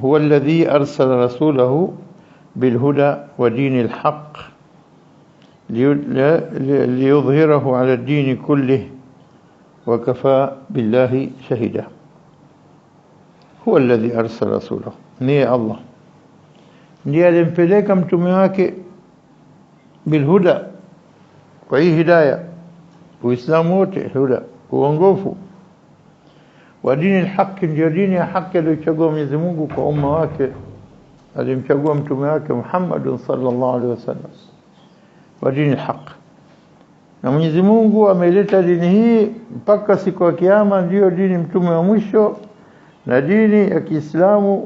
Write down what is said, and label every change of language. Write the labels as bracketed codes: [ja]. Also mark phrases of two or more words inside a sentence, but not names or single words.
[ar] هو الذي أرسل رسوله بالهدى ودين الحق ليظهره على الدين كله وكفى بالله شهيدا. هو الذي أرسل رسوله، [sw] نية الله ndiye alimpeleka mtume wake bilhuda, kwa hii hidayah, uislamu wote huda, uongofu, wa dini alhaq, ndio dini ya haki aliyochagua Mwenyezi Mungu kwa umma wake. Alimchagua mtume wake Muhammad [ar] صلى الله عليه وسلم [sw] wa dini alhaq, na Mwenyezi Mungu ameleta dini hii mpaka siku ya kiyama, ndio dini mtume wa mwisho na dini ya Kiislamu.